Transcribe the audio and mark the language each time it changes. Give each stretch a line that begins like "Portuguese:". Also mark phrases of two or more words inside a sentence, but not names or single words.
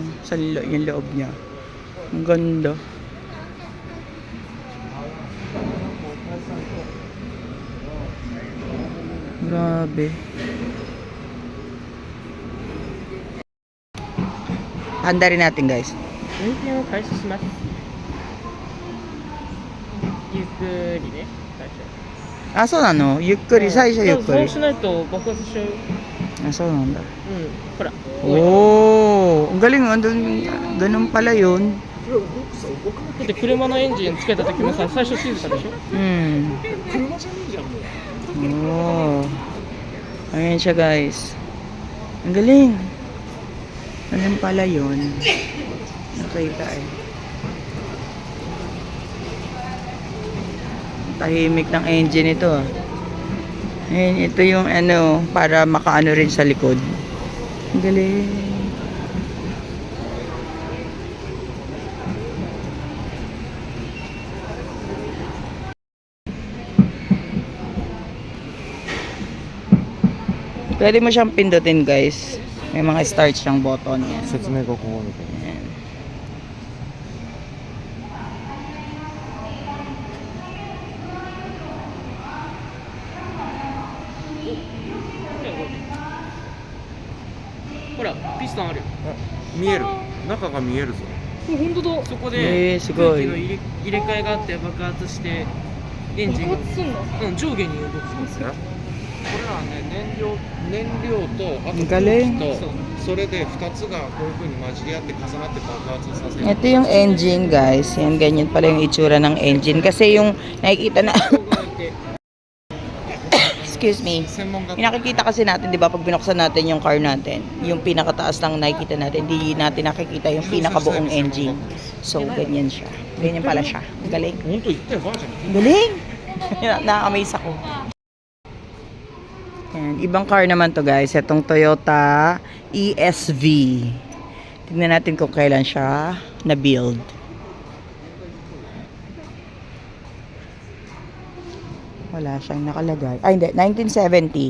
Filipino: Yung loob niya. Ang ganda. Grabe. Handa rin natin guys.
Japanese: 運転を開始します。ゆっくりね、最初。
Filipino: Ah, so ano?
Japanese: ゆっくり、最初ゆっくり。そうしないと爆発しちゃう。ああ、そうなんだ. うん、ほら。
Filipino: Oh, ang galing. Ganun pala yun.
Japanese: だって車のエンジンつけた時もさ、最初静かでしょ。車じゃねえじゃんもう。
Filipino: Oh. Ayan siya guys. Ang galing. Ganun pala yun. Nakita eh. Tahimik ng engine ito ah. Ayan, ito yung ano, para makaano rin sa likod. Ang galing. Pwede mo siyang pindutin guys. May mga start siyang button yan.
Japanese: 説明がここに。
Filipino: Ayan.
Japanese: Hora, ほら、ピストンあるよ。見える。中が見えるぞ。本当だ。そこですごい空気の入れ替えがあって爆発してエンジンがうん上下に動く。これはね、燃料とあとガレー空気とそれで2つがこういう風に混じり合って重なって爆発させる。
Filipino: Ito yung engine guys. Yan, ganyan pala yung itsura ng engine. Kasi yung nakikita na...
English: Excuse me.
Japanese: 専門学
Filipino: Yung nakikita kasi natin, di ba, pag binuksan natin yung car natin, yung pinakataas lang nakikita natin, hindi natin nakikita yung pinakabuong engine. So, ganyan siya. Ganyan pala siya. Ang galing.
Japanese: 本当言ったよばあちゃん。
Filipino: Ang galing! Na-amaze ako. Ayan, ibang car naman to guys. Itong Toyota ESV. Tignan natin kung kailan siya na-build. Wala siyang nakalagay. Ay, hindi. 1970.